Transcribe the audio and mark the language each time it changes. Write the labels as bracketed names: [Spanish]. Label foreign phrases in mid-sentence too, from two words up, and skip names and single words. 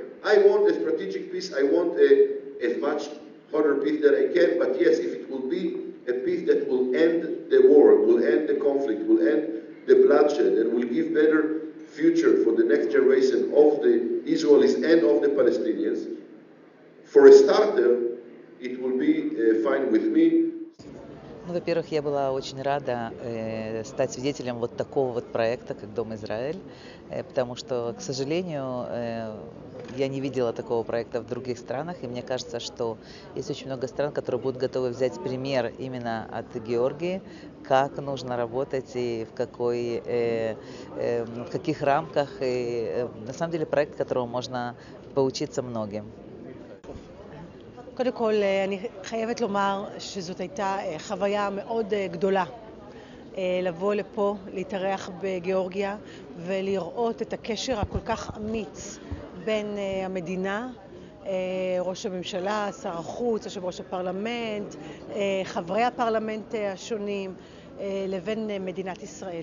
[English] I want a strategic peace. I want as much harder peace that I can, but yes, if it will be a peace that will end the war, will end the conflict, will end the bloodshed, and will give better future for the next generation of the Israelis and of the Palestinians, for a starter, it will be fine with me. [Russian] Ну, во-первых, я была очень рада стать свидетелем вот такого вот проекта, как Дом Израиль, потому что, к сожалению, я не видела такого проекта в других странах, и мне кажется, что есть очень много стран, которые будут готовы взять пример именно от Георгии, как нужно работать и в каких рамках, и на самом деле проект, которого можно поучиться многим. [Hebrew] קודם כל, אני חייבת לומר שזאת הייתה חוויה מאוד גדולה לבוא לפה, להתארח בגיאורגיה ולראות את הקשר הכל כך אמיץ בין המדינה, ראש הממשלה, שר החוץ, יושב ראש הפרלמנט, חברי הפרלמנט השונים, לבין מדינת ישראל.